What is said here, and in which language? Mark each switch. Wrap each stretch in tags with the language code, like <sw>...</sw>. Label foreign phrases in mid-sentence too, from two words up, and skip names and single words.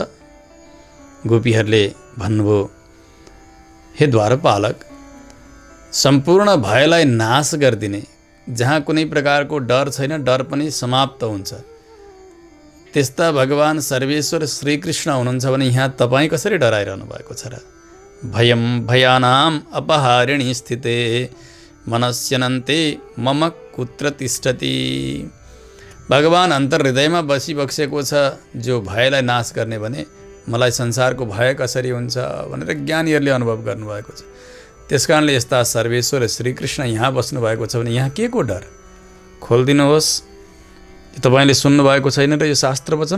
<ne>गोपीहरूले भन्नुभयो, हे द्वारपालक, सम्पूर्ण भयलाई नाश गरिदिने, जहाँ कुनै प्रकारको डर छैन, डर पनि समाप्त हुन्छ, त्यस्ता भगवान सर्वेश्वर श्रीकृष्ण हुनुहुन्छ भने यहाँ तपाईँ कसरी डराइरहनु भएको छ र?</ne> <sa>भयं भयानाम अपहारिणी स्थिते मनस्यनन्ते मम कुत्र तिष्ठति।</sa> <ne>भगवान अन्तर्हृदयमा बसिबक्सेको छ जो भयलाई नाश गर्ने भने मलाई संसारको भय कसरी हुन्छ भनेर ज्ञानीहरूले अनुभव गर्नुभएको छ। त्यसकारणले यस्ता सर्वेश्वर श्रीकृष्ण यहाँ बस्नुभएको छ भने यहाँ के को डर? खोलिदिनुहोस्। तपाईँले सुन्नुभएको छैन र यो शास्त्र वचन?</ne>